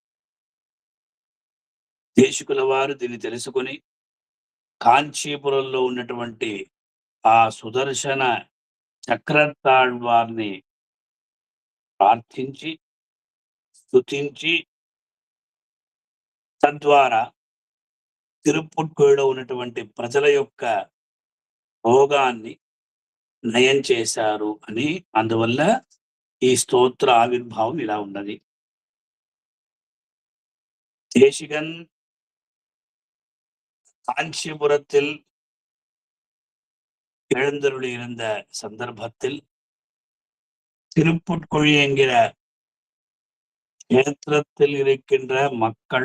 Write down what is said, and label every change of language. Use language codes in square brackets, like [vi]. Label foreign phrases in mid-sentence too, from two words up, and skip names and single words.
[te] దేశికుల వారు దీన్ని తెలుసుకొని కాంచీపురంలో ఉన్నటువంటి ఆ సుదర్శన చక్రతాళ్వార్ని ప్రార్థించి స్తుతించి తద్వారా తిరుప్పుట్కొళిలో ఉన్నటువంటి ప్రజల యొక్క రోగాన్ని నయం చేశారు అని, అందువల్ల ఈ స్తోత్ర ఆవిర్భావం ఇలా ఉన్నది. [ta] தேசிகன் காஞ்சிபுரத்தில் எழுந்தருளியிருந்த சந்தர்ப்பத்தில் திருப்புட்கொழி என்கிற கஷேத்திரத்தில் இருக்கின்ற மக்கள்